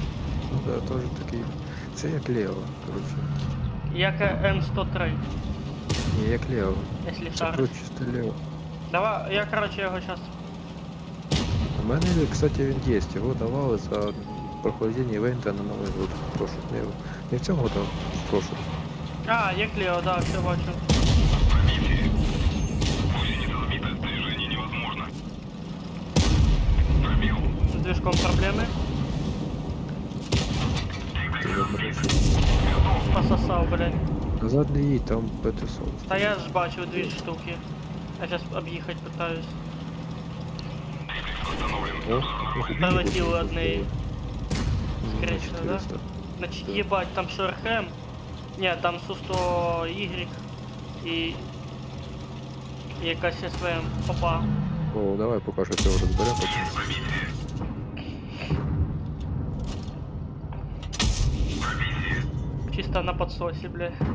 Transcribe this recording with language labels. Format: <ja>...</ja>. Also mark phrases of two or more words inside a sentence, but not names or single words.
<uk>Ну да, теж такий. Це як Лео, коротше. Як М103, Ні, як Лео.</uk> <ru>если</ru> <uk>Це</uk> <ru>шар.</ru> <uk>просто Лео.</uk> <ru>Давай, я, короче, его сейчас...</ru> <uk>У мене, кстати, він є. Його давали за прохождення івента на Новий год. Прошу. Не в цьому году, а прошу. А, як Лео, да, все бачу.</uk> <ru>Пробитие. Гусеница сбита. Движение невозможно. Пробил. С движком проблемы.</ru> <uk>Ти забереш.</uk> <ru>Пососал, блядь.</ru> <uk>Назад не їдь, там ПТ-40. Та я ж бачив дві штуки.</uk> <ru>Я сейчас об'їхати пытаюсь. Установлен.</ru> <uk>Прилетіли одне. Скоріше, да? 400. Значить, їбать, там Шерхем. Ні, там Су-100Y і якась СВМ. Опа. О, давай поки що цього розберемо. потім.</uk> <ru>Чисто на подсосе, бля.</ru>